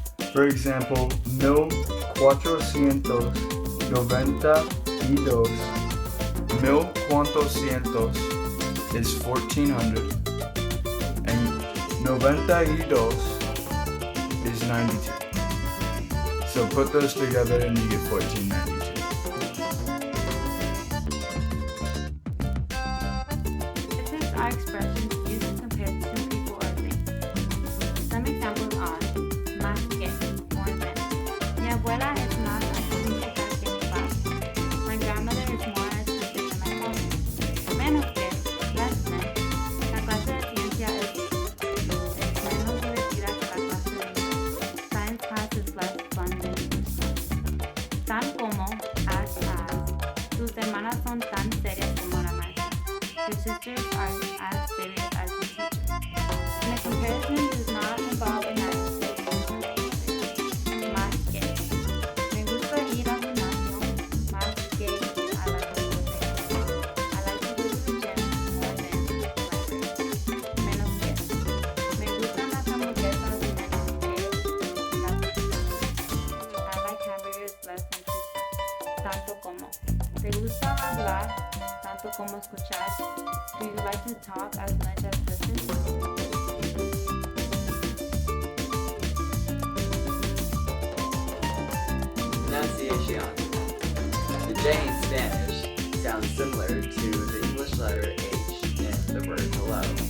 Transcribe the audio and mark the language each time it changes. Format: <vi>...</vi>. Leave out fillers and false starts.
<en>For example, 1492, 1400 is 1400, and 92 is 92. So put those together and you get 1492. Differences are expressions used to compare two people or things. Some examples are más que, more than.</en> <es>Mi abuela es más artística que mi padre.</es> <en>My grandmother is more artistic than my father. Menos que, less than.</en> <es>La clase de ciencia es menos divertida que la clase de English.</es> <en>Science class is less fun than English class. Tan como, as.</en> <es>Sus hermanas son tan serias como la maestra.</es> <en>Your sisters are as serious as the teacher. And the comparison does not involve an adjective. Más que.</en> <es>Me gusta ir al gimnasio.</es> <en>Más que I like to go there. I like to go to the gym more than library.</en> <es>Menos que. Me gustan las hamburguesas menos que las pizzas.</es> <en>I like hamburgers less than pizza.</en> <es>Tanto como. ¿Te gusta hablar tanto como escuchar?</es> <en>Do you like to talk as much as listen? Pronunciation. The J in Spanish sounds similar to the English letter H in the word hello.</en>